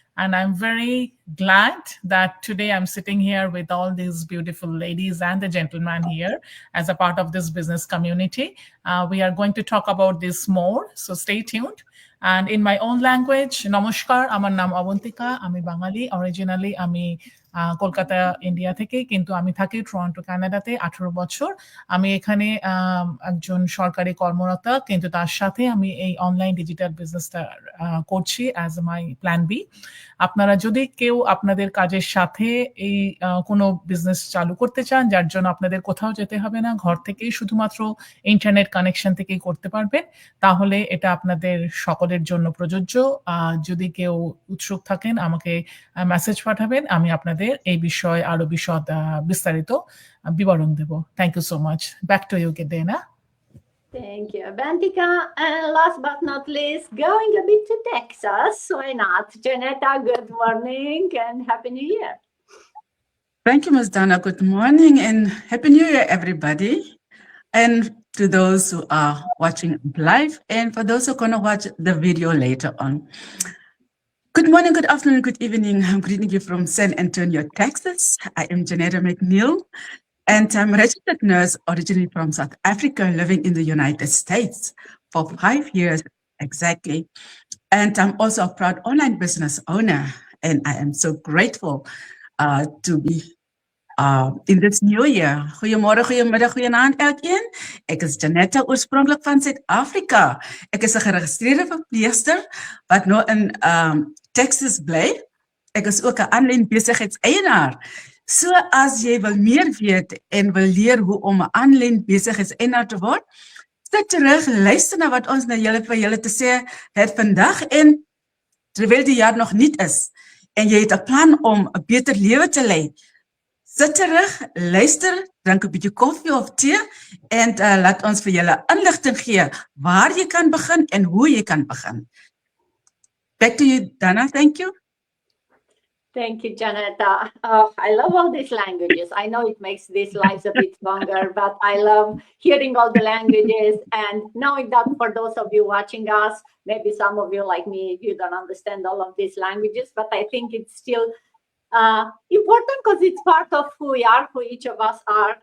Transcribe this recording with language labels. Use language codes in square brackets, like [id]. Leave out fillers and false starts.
[en] And I'm very glad that today I'm sitting here with all these beautiful ladies and the gentlemen here as a part of this business community. We are going to talk about this more, so stay tuned. And in my own language, Namaskar, [bn] Amar Nam Avantika, Ami Bangali, originally Ami Kolkata India থেকে, কিন্তু আমি থাকি Toronto কানাডাতে 18 বছর। আমি এখানে একজন সরকারি কর্মরতা, কিন্তু তার সাথে আমি এই অনলাইন ডিজিটাল বিজনেসটা করছি [en] As my plan B. [bn] আপনারা যদি কেউ আপনাদের কাজের সাথে এই কোনো বিজনেস চালু করতে চান, যার জন্য আপনাদের কোথাও যেতে হবে না, ঘর থেকেই শুধুমাত্র ইন্টারনেট কানেকশন থেকেই করতে পারবেন, তাহলে এটা আপনাদের সকলের জন্য প্রযোজ্য। যদি কেউ উৎসুক থাকেন আমাকে মেসেজ পাঠাবেন, আমি আপনাদের এই বিষয়ে আরো বিস্তারিত বিবরণ দেব। [en] Thank you so much. Back to you, [bn] Dana. [en] Thank you, Bantika. And last but not least, going a bit to Texas. Why not? Janetta, good morning and Happy New Year. Thank you, Ms. Dana. Good morning and Happy New Year, everybody. And to those who are watching live and for those who are going to watch the video later on. Good morning, good afternoon, good evening. I'm greeting you from San Antonio, Texas. I am Janetta McNeil, and I'm a registered nurse originally from South Africa, living in the United States for 5 years exactly. And I'm also a proud online business owner, and I am so grateful to be in this new year. [af] Goeiemorgen, goeiemiddag, goeienaand elkeen. Ek is Janetta, oorspronklik van Suid-Afrika. Ek is 'n geregistreerde verpleegster wat nou in Texas bly. Ek is ook 'n aanlyn besigheidseienaar. So as jy wil meer weet en wil leer hoe om 'n aanlyn besigheidseienaar te word, sit terug, luister na wat ons nou vir julle te sê het vandag, en terwyl die jaar nog nuut is en jy het 'n plan om 'n beter lewe te lei, sit terug, luister, drink 'n bietjie koffie of tee en laat ons vir julle inligting gee waar jy kan begin en hoe jy kan begin. [en] Back to you, Dana. Thank you. Thank you, Janetta. Oh, I love all these languages. I know it makes these lives a bit longer, but I love hearing all the languages and knowing that for those of you watching us, maybe some of you like me, you don't understand all of these languages, but I think it's still important because it's part of who we are, who each of us are.